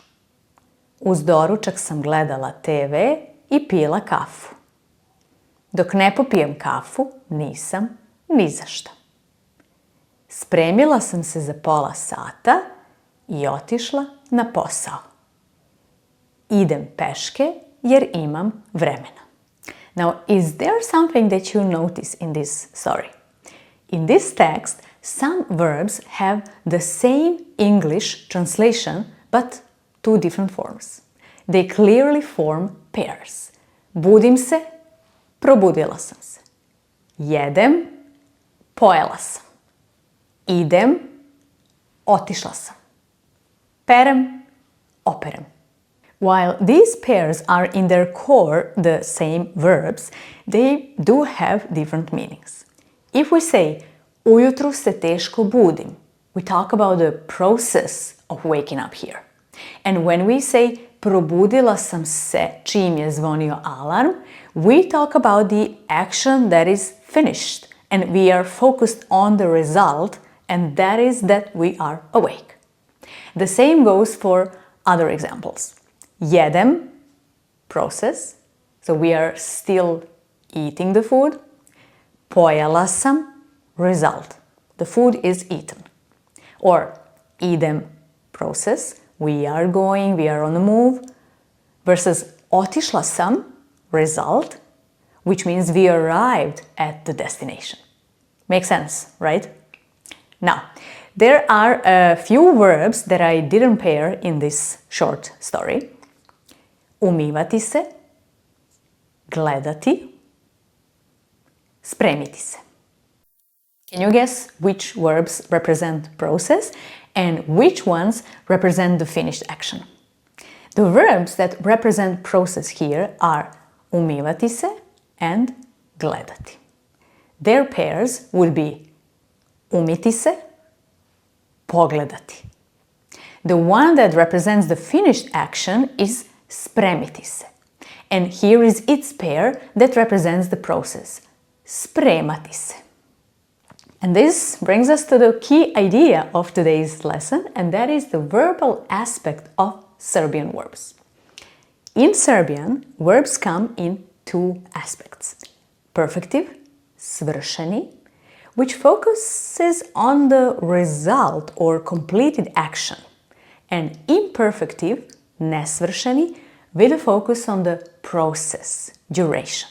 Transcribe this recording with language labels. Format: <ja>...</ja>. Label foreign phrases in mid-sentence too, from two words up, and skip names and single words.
<sr>Uz doručak sam gledala TV i pila kafu. Dok ne popijem kafu, nisam ni za šta. Spremila sam se za pola sata i otišla na posao. Idem peške jer imam vremena.</sr> <en>Now, is there something that you notice in this story? In this text, some verbs have the same English translation, but two different forms. They clearly form pairs.</en> <sr>Budim se, probudila sam se. Jedem, pojela sam. Idem, otišla sam. Perem, operem.</sr> <en>While these pairs are in their core the same verbs, they do have different meanings. If we say,</en> <sr>ujutru se teško budim,</sr> <en>we talk about the process of waking up here. And when we say,</en> <sr>probudila sam se čim je zvonio alarm,</sr> <en>we talk about the action that is finished and we are focused on the result, and that is that we are awake. The same goes for other examples. Jedem, process, so we are still eating the food.</en> <sr>Pojela sam,</sr> <en>result, the food is eaten. Or idem, process, we are going, we are on the move, versus</en> <sr>otišla sam,</sr> <en>result, which means we arrived at the destination. Makes sense, right? Now, there are a few verbs that I didn't pair in this short story.</en> <sr>Umivati se, gledati, spremiti se.</sr> <en>Can you guess which verbs represent process and which ones represent the finished action? The verbs that represent process here are</en> <sr>umivati se</sr> <en>and gledati. Their pairs would be</en> <sr>umiti se,</sr> <en>pogledati. The one that represents the finished action is</en> <sr>spremiti se.</sr> <en>And here is its pair that represents the process,</en> <sr>spremati se.</sr> <en>And this brings us to the key idea of today's lesson, and that is the verbal aspect of Serbian verbs. In Serbian, verbs come in two aspects. Perfective, svršeni, which focuses on the result or completed action, and imperfective, nesvršeni, with a focus on the process, duration.</en>